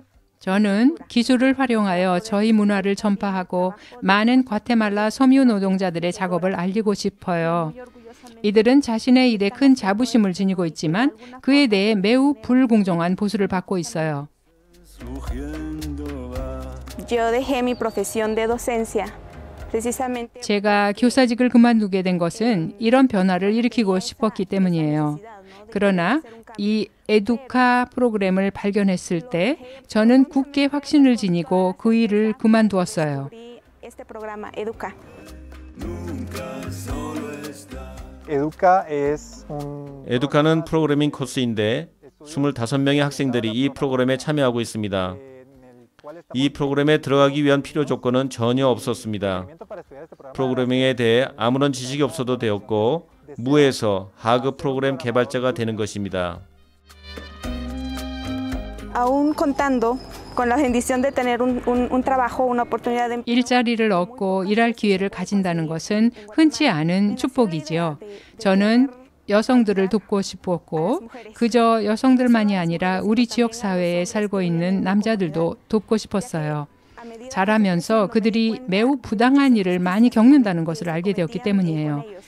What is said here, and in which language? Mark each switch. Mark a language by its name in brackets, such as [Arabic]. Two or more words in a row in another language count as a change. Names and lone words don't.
[Korean] 저는 기술을 활용하여 저희 문화를 전파하고 많은 과테말라 섬유 노동자들의 작업을 알리고 싶어요. 이들은 자신의 일에 큰 자부심을 지니고 있지만 그에 대해 매우 불공정한 보수를 받고 있어요. [Spanish] Yo dejé mi profesión de docencia. [Korean] 제가 교사직을 그만두게 된 것은 이런 변화를 일으키고 싶었기 때문이에요. 그러나 이 에두카 프로그램을 발견했을 때 저는 굳게 확신을 지니고 그 일을 그만두었어요. 에두카는 프로그래밍 코스인데 25명의 학생들이 이 프로그램에 참여하고 있습니다. 이 프로그램에 들어가기 위한 필요 조건은 전혀 없었습니다. 프로그래밍에 대해 아무런 지식이 없어도 되었고 무에서 하급 프로그램 개발자가 되는 것입니다. [Spanish] Aún contando con la bendición de tener un trabajo, una oportunidad de [Korean] 일자리를 얻고 일할 기회를 가진다는 것은 흔치 않은 축복이지요. 저는 여성들을 돕고 싶었고 그저 여성들만이 아니라 우리 지역 사회에 살고 있는 남자들도 돕고 싶었어요. 자라면서 그들이 매우 부당한 일을 많이 겪는다는 것을 알게 되었기 때문이에요.